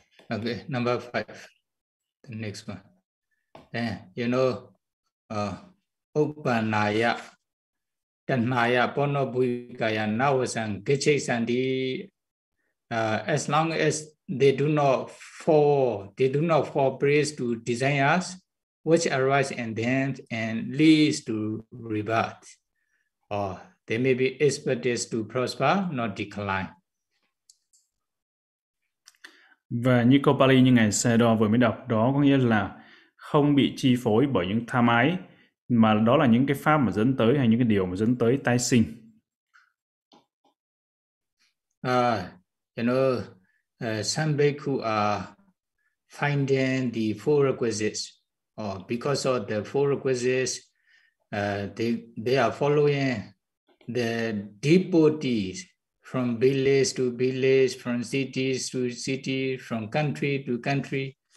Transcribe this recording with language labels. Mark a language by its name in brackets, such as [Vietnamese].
[English] Okay, number 5, the next one. Then, you know, [Pali] Upanaya, Tanaya, Ponobuikaya, Nawasan, Gichesandi, [English] as long as they do not fall prey to desires, which arise and then and leads to rebirth. Or they may be expected to prosper, not decline. [Vietnamese] Và như câu Pali như ngài Sado vừa mới đọc đó có nghĩa là không bị chi phối bởi những tham ái, mà đó là những cái pháp mà dẫn tới, hay những cái điều mà dẫn tới tái sinh. [English] You know, some bhikkhu are finding the four requisites. Or because of the four requisites, they are following the devotees from village to village, from cities to city, from country to country.